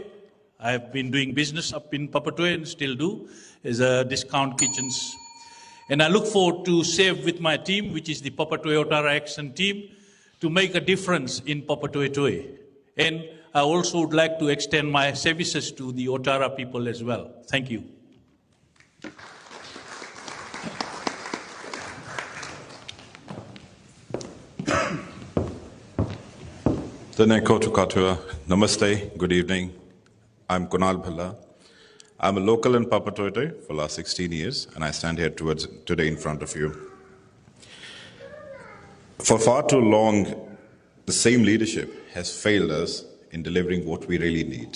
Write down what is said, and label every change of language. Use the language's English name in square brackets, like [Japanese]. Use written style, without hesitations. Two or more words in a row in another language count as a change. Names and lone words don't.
[English] I've been doing business up in Papatoetoe and still do, as a discount kitchens. And I look forward to serve with my team, which is the Papatoetoe Otara Action Team, to make a difference in Papatoetoe. And I also would like to extend my services to the Otara people as well. Thank you. [Māori] Tēnā koutou katoa. [English] Namaste, good evening. I'm Kunal Bhalla. I'm a local in Papatoetoe for the last 16 years, and I stand here today in front of you. For far too long, the same leadership has failed us in delivering what we really need.